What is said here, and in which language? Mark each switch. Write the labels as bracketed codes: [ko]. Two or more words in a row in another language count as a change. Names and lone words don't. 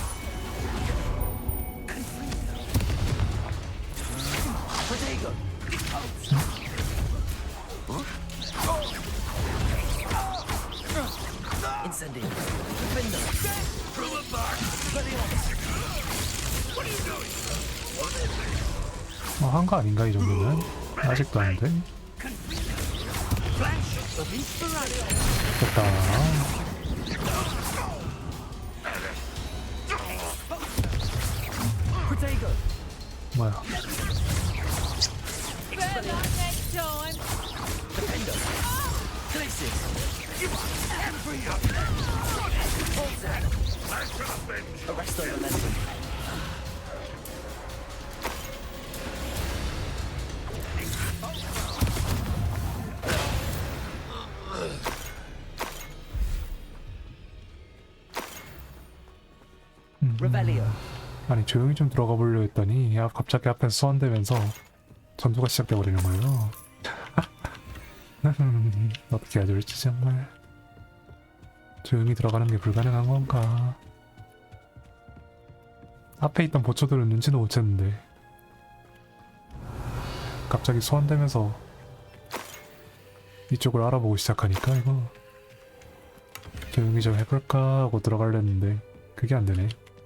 [ko] Protego. Incendio. Defender. [en] Throw it back. What are you doing? [ko] 한 거 아닌가 이 정도면? 아직도 안 돼. [en] Flash of inspiration. [ko] 됐다. Protego. 뭐야? Defender. Glacius. Arresto Momentum. Revelio. 아니 조용히 좀 들어가 보려 했더니 갑자기 앞에서 소환되면서 전투가 시작돼 버리는 거예요. 어떻게 해야 될지 정말. 조용히 들어가는 게 불가능한 건가? 앞에 있던 보초들은 눈치도 못 챘는데 갑자기 소환되면서 이쪽을 알아보고 시작하니까 이거 조용히 좀 해볼까 하고 들어가려는데 그게 안 되네.